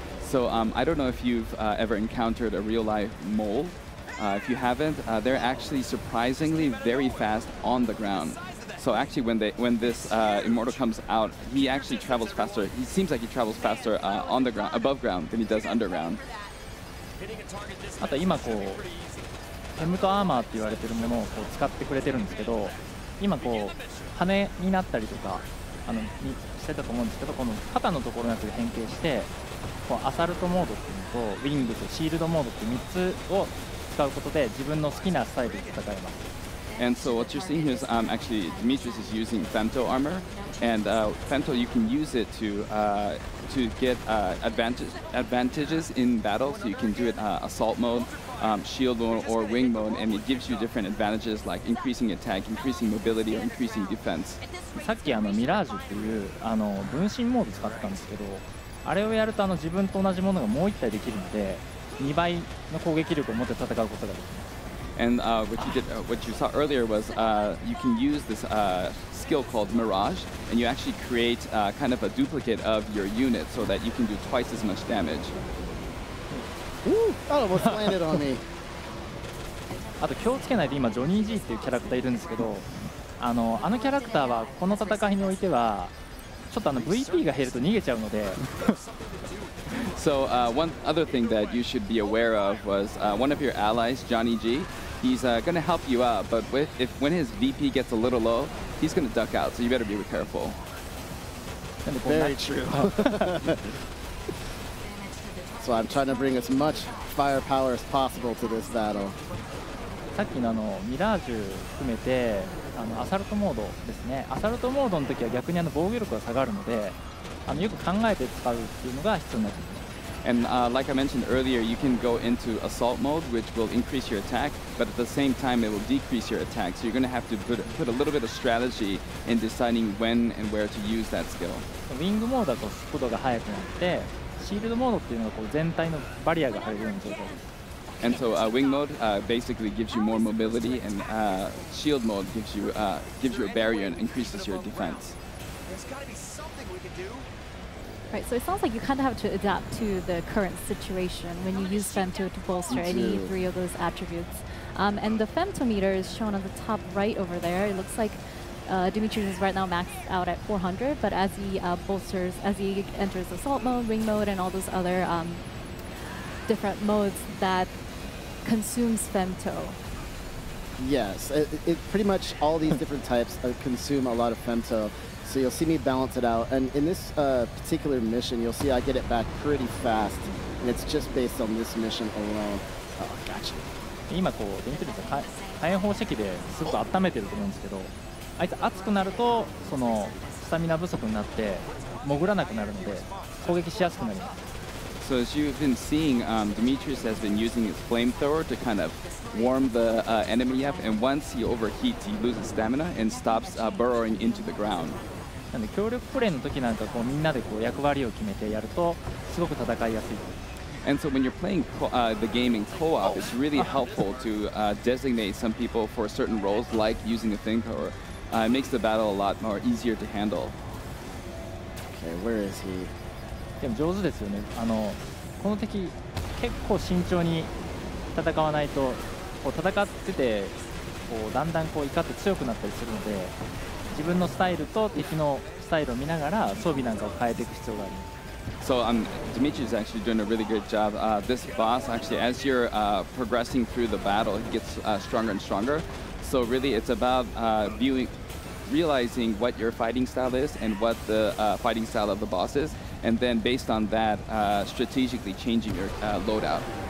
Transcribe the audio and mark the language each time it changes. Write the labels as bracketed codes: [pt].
[en] So I don't know if you've ever encountered a real life mole. If you haven't, they're actually surprisingly very fast on the ground. So actually, when this immortal comes out, he actually travels faster. He seems like he travels faster on the ground, above ground, than he does underground. [ja] あと今ヘムトアーマーって言われてるものを使ってくれてるんですけど、今羽になったりとかしてたと思うんですけど、この肩のところのやつで変形して、アサルトモードっていうのとウィングとシールドモードって3つを使うことで自分の好きなスタイルで戦えます。 [en] And so what you're seeing here is actually Demetrius is using femto armor, and femto you can use it to get advantages in battle. So you can do it assault mode, shield mode, or wing mode, and it gives you different advantages like increasing attack, increasing mobility, or increasing defense. [ja] さっきミラージュっていう分身モード使ってたんですけど、あれをやると自分と同じものがもう1体できるので2倍の攻撃力を持って戦うことができます。 [en] And what you saw earlier was you can use this skill called Mirage, and you actually create kind of a duplicate of your unit so that you can do twice as much damage. Ooh, that almost landed on me. [ja] あと気をつけないと今ジョニー G っていうキャラクターいるんですけど、あのキャラクターはこの戦いにおいてはちょっとVP が減ると逃げちゃうので。 [en] So one other thing that you should be aware of was one of your allies, Johnny G. He's going to help you out, but when his VP gets a little low, he's going to duck out. So you better be careful. Very true. So I'm trying to bring as much firepower as possible to this battle. [ja] さっきのミラージュ含めてアサルトモードですね。アサルトモードの時は逆に防御力が下がるので、よく考えて使うっていうのが必要になってきます。 [en] And like I mentioned earlier, you can go into assault mode, which will increase your attack, but at the same time, it will decrease your attack. So you're going to have to put a little bit of strategy in deciding when and where to use that skill. [ja] ウィングモードだと速度が速くなって、シールドモードっていうのが全体のバリアが張れるような状態です。 [en] And so wing mode basically gives you more mobility, and shield mode gives you a barrier and increases your defense. There's got to be something we can do. Right, so it sounds like you kind of have to adapt to the current situation when you use femto to bolster any three of those attributes. And the femtometer is shown on the top right over there. It looks like Demetrius is right now maxed out at 400, but as he as he enters assault mode, ring mode, and all those other different modes that consumes femto. Yes, it pretty much all these different types consume a lot of femto. So you'll see me balance it out. And in this particular mission, you'll see I get it back pretty fast. And it's just based on this mission alone. Oh, gotcha. [ja] 今こうデメトリウスは火炎放射器ですごく温めてると思うんですけど、あいつ熱くなるとそのスタミナ不足になって潜らなくなるので攻撃しやすくなります。 [en] So as you've been seeing, Demetrius has been using his flamethrower to kind of warm the enemy up, and once he overheats, he loses stamina and stops burrowing into the ground. [ja] なので協力プレイの時なんかこうみんなでこう役割を決めてやるとすごく戦いやすいです。 [en] And so when you're playing the game in co-op, it's really helpful to designate some people for certain roles, like using the flamethrower. It makes the battle a lot more easier to handle. Okay, where is he? [ja] でも上手ですよね。この敵結構慎重に戦わないとこう戦っててこうだんだんこう怒って強くなったりするので自分のスタイルと敵のスタイルを見ながら装備なんかを変えていく必要があります。 [en] So Dimitri is actually doing a really good job. This boss, actually, as you're progressing through the battle, he gets stronger and stronger. So really, it's about realizing what your fighting style is and what the fighting style of the boss is, and then based on that, strategically changing your loadout.